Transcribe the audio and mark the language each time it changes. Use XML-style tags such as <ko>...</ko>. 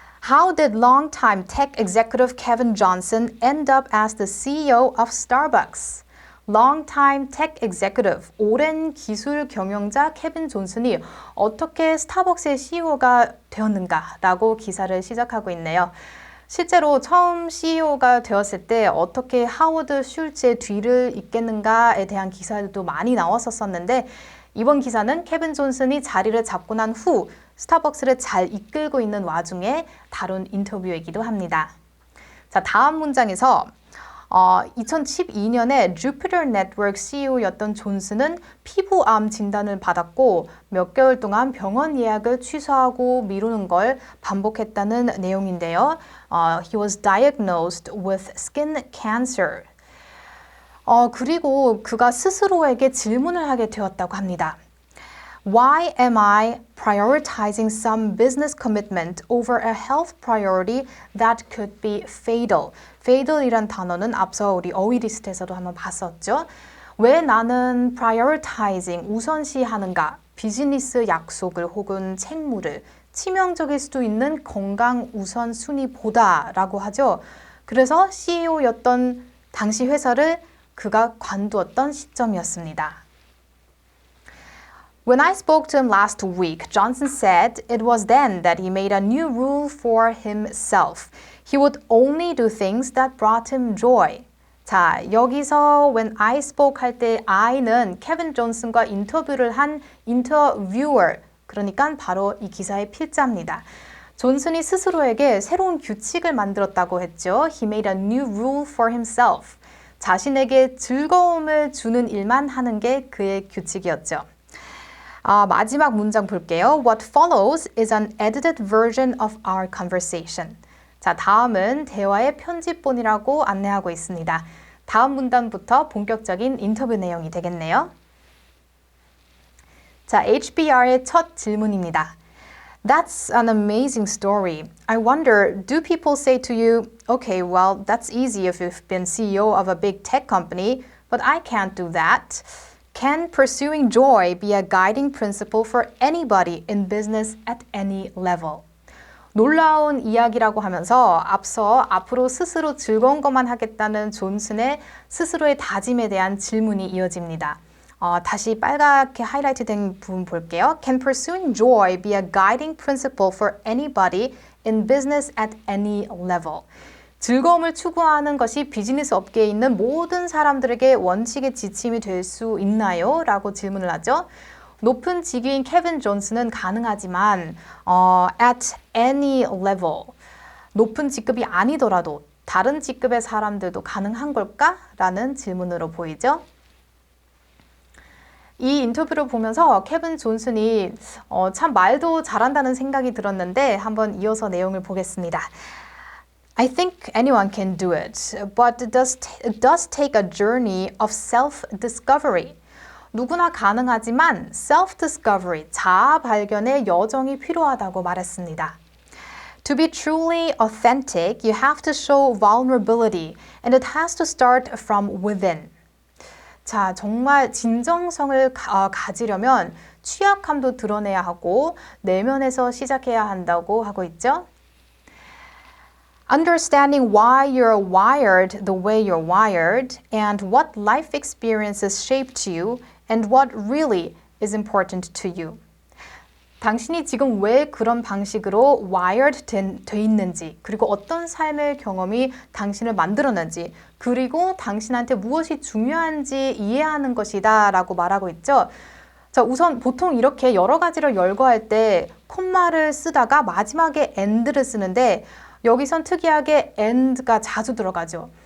<en>How did longtime tech executive Kevin Johnson end up as the CEO of Starbucks? Longtime tech executive,</en> <ko>오랜 기술 경영자 케빈 존슨이 어떻게 스타벅스의 CEO가 되었는가라고 기사를 시작하고 있네요. 실제로 처음 CEO가 되었을 때 어떻게 하워드 슐츠의 뒤를 잇겠는가에 대한 기사들도 많이 나왔었는데 이번 기사는 케빈 존슨이 자리를 잡고 난 후 스타벅스를 잘 이끌고 있는 와중에 다룬 인터뷰이기도 합니다. 자, 다음 문장에서 2012년에 Jupiter Network CEO였던 존슨은 피부암 진단을 받았고 몇 개월 동안 병원 예약을 취소하고 미루는 걸 반복했다는 내용인데요.</ko> <en>He was diagnosed with skin cancer.</en> <ko>그리고 그가 스스로에게 질문을 하게 되었다고 합니다.</ko> <en>Why am I prioritizing some business commitment over a health priority that could be fatal?</en> <ko>fatal이란 단어는 앞서 우리 어휘 리스트에서도 한번 봤었죠. 왜 나는 prioritizing, 우선시하는가? 비즈니스 약속을 혹은 책무를 치명적일 수도 있는 건강 우선순위보다 라고 하죠. 그래서 CEO였던 당시 회사를 그가 관두었던 시점이었습니다.</ko> <en>When I spoke to him last week, Johnson said it was then that he made a new rule for himself. He would only do things that brought him joy.</en> <ko>자, 여기서</ko> <en>when I spoke</en> <ko>할 때 I는 케빈 존슨과 인터뷰를 한 인터뷰어, 그러니까 바로 이 기사의 필자입니다. 존슨이 스스로에게 새로운 규칙을 만들었다고 했죠.</ko> <en>He made a new rule for himself.</en> <ko>자신에게 즐거움을 주는 일만 하는 게 그의 규칙이었죠. 마지막 문장 볼게요.</ko> <en>What follows is an edited version of our conversation.</en> <ko>자, 다음은 대화의 편집본이라고 안내하고 있습니다. 다음 문단부터 본격적인 인터뷰 내용이 되겠네요. 자, HBR의 첫 질문입니다.</ko> <en>That's an amazing story. I wonder, do people say to you, okay, well, that's easy if you've been CEO of a big tech company, but I can't do that. Can pursuing joy be a guiding principle for anybody in business at any level?</en> <ko>놀라운 이야기라고 하면서 앞서 앞으로 스스로 즐거운 것만 하겠다는 존슨의 스스로의 다짐에 대한 질문이 이어집니다. 다시 빨갛게 하이라이트 된 부분 볼게요.</ko> <en>Can pursuing joy be a guiding principle for anybody in business at any level?</en> <ko>즐거움을 추구하는 것이 비즈니스 업계에 있는 모든 사람들에게 원칙의 지침이 될 수 있나요? 라고 질문을 하죠. 높은 직위인 케빈 존슨은 가능하지만</ko> <en>at any level,</en> <ko>높은 직급이 아니더라도 다른 직급의 사람들도 가능한 걸까? 라는 질문으로 보이죠. 이 인터뷰를 보면서 케빈 존슨이 참 말도 잘한다는 생각이 들었는데 한번 이어서 내용을 보겠습니다.</ko> <en>I think anyone can do it, but it does take a journey of self-discovery.</en> <ko>누구나 가능하지만 self-discovery, 자아 발견의 여정이 필요하다고 말했습니다.</ko> <en>To be truly authentic, you have to show vulnerability, and it has to start from within.</en> <ko>자, 정말 진정성을 가지려면 취약함도 드러내야 하고 내면에서 시작해야 한다고 하고 있죠.</ko> <en>Understanding why you're wired the way you're wired and what life experiences shaped you and what really is important to you.</en> <ko>당신이 지금 왜 그런 방식으로 wired 돼 있는지, 그리고 어떤 삶의 경험이 당신을 만들었는지, 그리고 당신한테 무엇이 중요한지 이해하는 것이다 라고 말하고 있죠. 자, 우선 보통 이렇게 여러 가지를 열거할 때 콤마를 쓰다가 마지막에 and를 쓰는데 여기선 특이하게 and가 자주 들어가죠.</ko>